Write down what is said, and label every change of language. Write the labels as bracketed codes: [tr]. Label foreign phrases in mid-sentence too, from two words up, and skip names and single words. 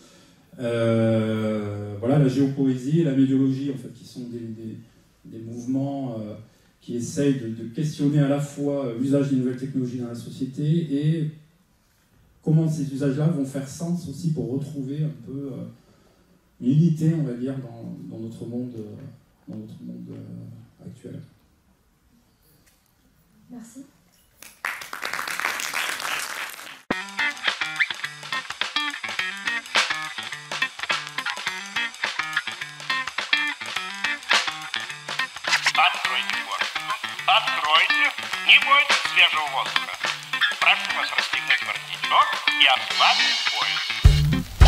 [fr] Voilà, la géopoésie et la médiologie, en fait, qui sont des mouvements qui essayent de questionner à la fois l'usage des nouvelles technologies dans la société et comment ces usages-là vont faire sens aussi pour retrouver un peu une unité, on va dire, dans notre monde actuel. Merci. [ru] Откройте форточку. Откройте. Не бойтесь свежего воздуха. Прошу вас расстегнуть воротничок и ослабить пояс.